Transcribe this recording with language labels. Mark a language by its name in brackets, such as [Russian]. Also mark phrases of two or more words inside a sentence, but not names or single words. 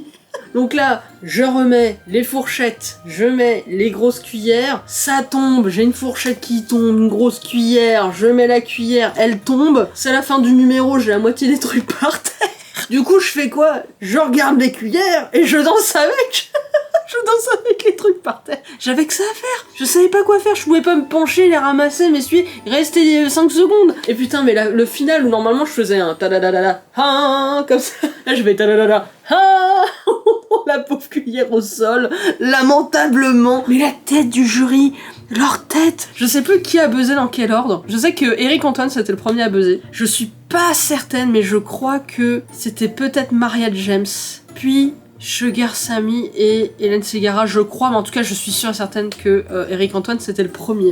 [French] Donc là, je remets les fourchettes, je mets les grosses cuillères, ça tombe, j'ai une fourchette qui tombe, une grosse cuillère, je mets la cuillère, elle tombe, c'est la fin du numéro, j'ai la moitié des trucs par terre. Du coup, je fais quoi? Je regarde les cuillères et je danse avec. Je danse avec les trucs par terre. J'avais que ça à faire. Je savais pas quoi faire. Je pouvais pas me pencher, les ramasser, m'essuyer. Il restait 5 secondes. Et putain, mais le final où normalement je faisais un ta-da-da-da-da, ha, comme ça. Là, je vais ta-da-da-da, ha. La pauvre cuillère au sol, lamentablement. Mais la tête du jury, leur tête. Je sais plus qui a buzzé dans quel ordre. Je sais que Eric Antoine c'était le premier à buzzer. Je suis pas certaine, mais je crois que c'était peut-être Maria James. Puis Sugar Sammy et Hélène Ségara, je crois, mais en tout cas je suis sûre et certaine que Eric Antoine c'était le premier.